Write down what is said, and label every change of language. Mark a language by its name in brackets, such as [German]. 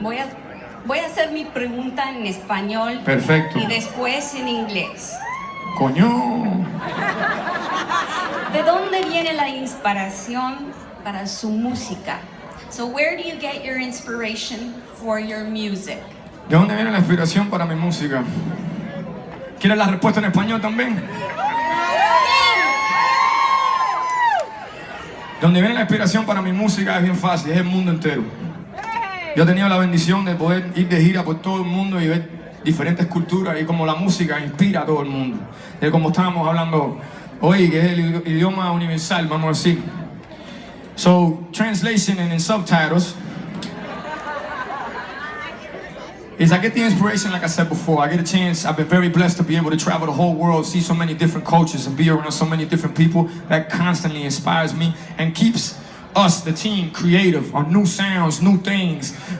[Spanish] Voy a hacer mi pregunta en español. Perfecto. Y después en inglés. Coño. ¿De dónde viene la inspiración para su música? [English] So where do you get your inspiration for your music? [Spanish] ¿De dónde viene la inspiración para mi música? ¿Quieres la respuesta en español también? ¿De dónde viene la inspiración para mi música? Es bien fácil, es el mundo entero. Yo he tenido la bendición de poder ir de gira por todo el mundo y ver diferentes culturas y como la música inspira a todo el mundo. De como estábamos hablando hoy, que es el idioma universal, vamos a decir. [English] So, translation and in subtitles is I get the inspiration, like I said before. I get a chance, I've been very blessed to be able to travel the whole world, see so many different cultures and be around so many different people. That constantly inspires me and keeps us, the team, creative on new sounds, new things.